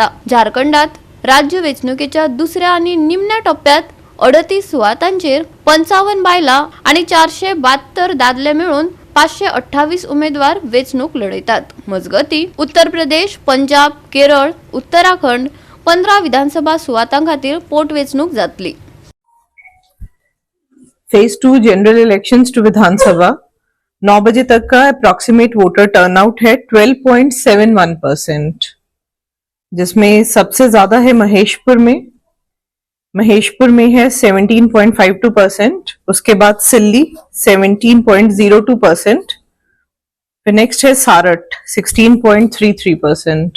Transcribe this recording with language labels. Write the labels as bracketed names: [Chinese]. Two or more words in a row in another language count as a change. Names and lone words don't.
[Konkani] झारखंडात राज्य वेंचणुकेच्या दुसऱ्या आणि निमण्या टप्प्यात 38 सुवातांचेर 55 बायला आणि 472 दादले मेळून 528 उमेदवार वेंचणूक लढयतात. मजगती उत्तर प्रदेश, पंजाब, केरळ, उत्तराखंड 15 विधानसभा सुवातां खातीर पोटवेंचणूक जातली. [English] Phase 2 general elections to [Hindi] विधानसभा 9 बजे तक का [English] approximate voter turnout [Hindi] है 12.71%, जिसमें सबसे ज्यादा है महेशपुर में है 17.52%, उसके बाद सिल्ली 17.02%, फिर नेक्स्ट है सारट 16.33%.